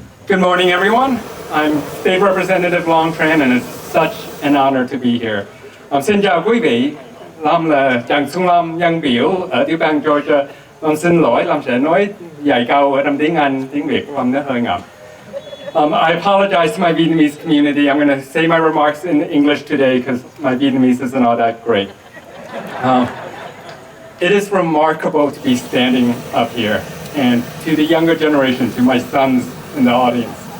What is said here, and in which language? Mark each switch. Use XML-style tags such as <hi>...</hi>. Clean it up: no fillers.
<en>Good morning, everyone. I'm State Representative Long Tran, and it's such an honor to be here.</en> <vi>Xin chào quý vị. Lâm là Trần Xuân Lâm, nhân biểu ở tiểu bang Georgia. Xin lỗi, Lâm sẽ nói vài câu ở trong tiếng Anh, tiếng Việt của Lâm nó hơi ngậm.</vi> <en>I apologize to my Vietnamese community. I'm going to say my remarks in English today because my Vietnamese isn't all that great. It is remarkable to be standing up here, and to the younger generation, to my sons in the audience.</en>